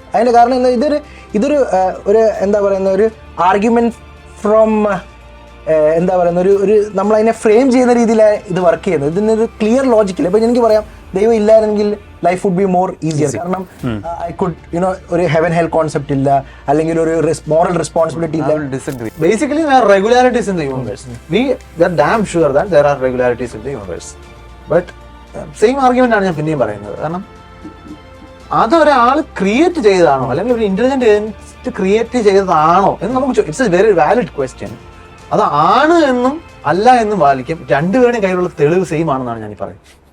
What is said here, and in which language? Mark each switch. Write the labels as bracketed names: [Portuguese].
[Malayalam] അതിൻ്റെ കാരണം എന്താ, ഇതൊരു ഒരു എന്താ പറയുന്ന ഒരു ആർഗ്യുമെന്റ് ഫ്രോം എന്താ പറയുന്ന ഒരു നമ്മളതിനെ ഫ്രെയിം ചെയ്യുന്ന രീതിയിലാണ് ഇത് വർക്ക് ചെയ്യുന്നത്. ഇതിനൊരു ക്ലിയർ ലോജിക്കില്ല. ഇപ്പം എനിക്ക് പറയാം ദൈവം ഇല്ലായിരുന്നെങ്കിൽ [English] Life would be more easier. [Malayalam] കാരണം ഐ കുഡ് ഒരു ഹെവൻ ഹെൽ കോൺസെപ്റ്റ് ഇല്ല, അല്ലെങ്കിൽ ഒരു മോറൽ റെസ്പോൺസിബിലിറ്റി ഇല്ല. [English] Basically, there are regularities in the universe. We are damn sure that there are regularities in the universe. But same argument [Malayalam] ആണ് ഞാൻ പിന്നെയും പറയുന്നത്. കാരണം അതൊരാൾ ക്രിയേറ്റ് ചെയ്തതാണോ അല്ലെങ്കിൽ ഒരു ഇന്റലിജന്റ് ഏജന്റ് ക്രിയേറ്റ് ചെയ്തതാണോ എന്ന് നമുക്ക് [English] It's a very valid question. [Malayalam] അത് ആണ് എന്നും അല്ല എന്നും വാദിക്കും. രണ്ടുപേരുടെയും കയ്യിലുള്ള തെളിവ് സെയിം ആണെന്നാണ് ഞാൻ പറയുന്നത്.